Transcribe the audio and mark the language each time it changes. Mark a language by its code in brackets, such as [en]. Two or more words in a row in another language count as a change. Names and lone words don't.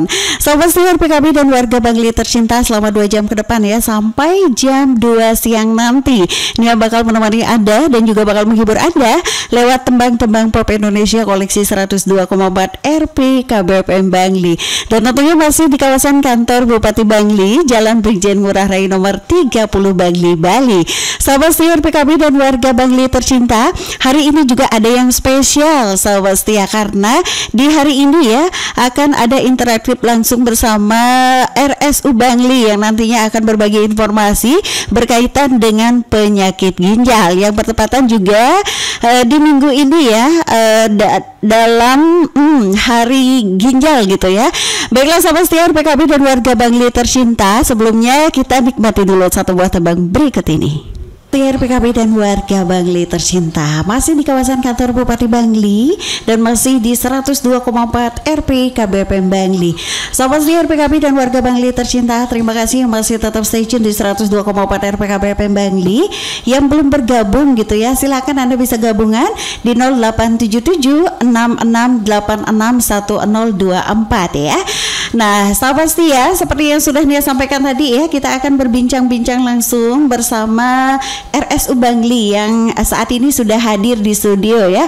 [id] Sahabat setia PKB dan warga Bangli tercinta, selama 2 jam ke depan ya, sampai jam 2 siang nanti Nia bakal menemani Anda dan juga bakal menghibur Anda lewat tembang-tembang pop Indonesia koleksi 102,4 RP KBFM Bangli. Dan tentunya masih di kawasan kantor Bupati Bangli, Jalan Brigjen Ngurah Rai nomor 30 Bangli, Bali. Sahabat setia PKB dan warga Bangli tercinta, hari ini juga ada yang spesial sahabat setia, karena di hari ini ya akan ada interaktif langsung bersama RSU Bangli yang nantinya akan berbagi informasi berkaitan dengan penyakit ginjal yang bertepatan juga di minggu ini ya, dalam hari ginjal gitu ya. Baiklah sahabat setia PKB dan warga Bangli tercinta, sebelumnya kita nikmati dulu satu buah tembang berikut ini. Setia PKB dan warga Bangli tercinta, masih di kawasan kantor Bupati Bangli dan masih di 102,4 RP KBFM Bangli. Sahabat setia PKB dan warga Bangli tercinta, terima kasih yang masih tetap [en] stay tune [id] di 102,4 RP KBFM Bangli. Yang belum bergabung gitu ya, silakan Anda bisa gabungan di 087766861024 ya. Nah sahabat setia, seperti yang sudah Nia sampaikan tadi ya, kita akan berbincang-bincang langsung bersama RSU Bangli yang saat ini sudah hadir di studio ya.